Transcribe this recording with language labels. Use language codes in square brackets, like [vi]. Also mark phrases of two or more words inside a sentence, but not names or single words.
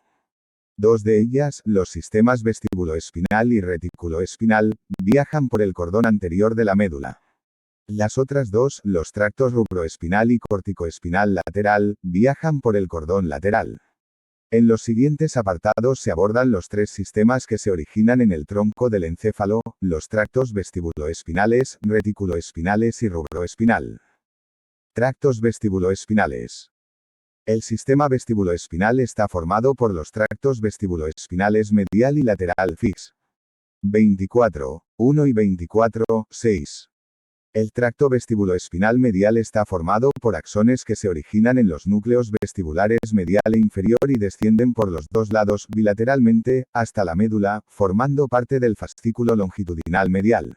[es] 2 de ellas, los sistemas vestibuloespinal y reticuloespinal, viajan por el cordón anterior de la médula. Las otras 2, los tractos rubroespinal y corticoespinal lateral, viajan por el cordón lateral. En los siguientes apartados se abordan los 3 sistemas que se originan en el tronco del encéfalo, los tractos vestibuloespinales, reticuloespinales y rubroespinal. Tractos vestibuloespinales. El sistema vestibuloespinal está formado por los tractos vestibuloespinales medial y lateral fix. 24, 1 y 24, 6. El tracto vestibuloespinal medial está formado por axones que se originan en los núcleos vestibulares medial e inferior y descienden por los dos lados, bilateralmente, hasta la médula, formando parte del fascículo longitudinal medial.